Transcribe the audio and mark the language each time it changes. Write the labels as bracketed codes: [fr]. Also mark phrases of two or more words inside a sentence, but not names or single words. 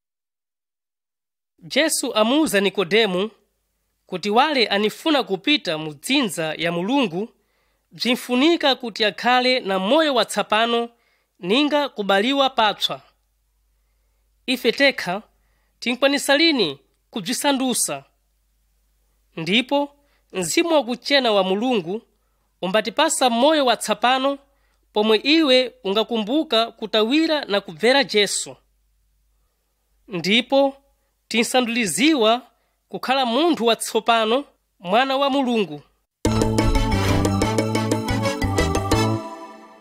[seh] Jesu amuza Nikodemu kuti wale anifuna kupita mu dzinza ya Mulungu, bzinfunika kuti akhale na moyo watsapano ninga kubaliwa patswa. Ife tekha tinkwanisa lini kubzisandusa? Ndipo mzimu wakuchena wa Mulungu umbatipasa moyo watsapano pomwe iwe ungakumbuka kutawira na kubvera Jesu. Ndipo tinsanduliziwa kukhala munthu watsopano, mwana wa Mulungu.